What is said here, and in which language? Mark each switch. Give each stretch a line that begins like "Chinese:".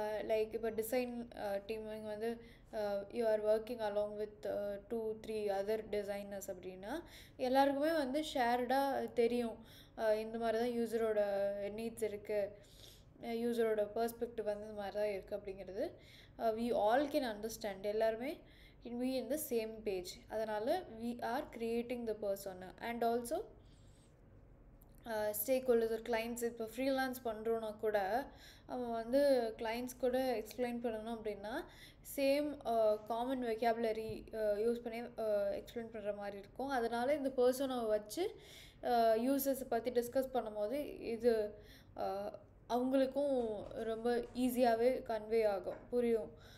Tamil: Like இப்போ design teaming வந்து
English: you are working along with 2-3 other designers
Tamil: அப்படின்னா எல்லாருக்குமே வந்து ஷேர்டாக தெரியும் இந்த மாதிரி தான் யூசரோட நீட்ஸ் இருக்குது, யூசரோட பர்ஸ்பெக்டிவ் வந்து இந்த மாதிரி தான் இருக்குது அப்படிங்கிறது
English: We all can understand.
Tamil: எல்லாருமே
English: can be in the same page.
Tamil: அதனால்
English: we are creating the persona.
Tamil: and also stack holders ஒரு கிளைண்ட்ஸ் இப்போ ஃப்ரீலான்ஸ் பண்ணுறோன்னா கூட அவன் வந்து கிளைண்ட்ஸ் கூட எக்ஸ்பிளைன் பண்ணணும் அப்படின்னா சேம் காமன் வெக்காபுலரி யூஸ் பண்ணி எக்ஸ்பிளைன் பண்ணுற மாதிரி இருக்கும். அதனால் இந்த பர்சனாவை வச்சு யூசர்ஸை பற்றி டிஸ்கஸ் பண்ணும்போது இது அவங்களுக்கும் ரொம்ப ஈஸியாகவே கன்வே ஆகும், புரியும்.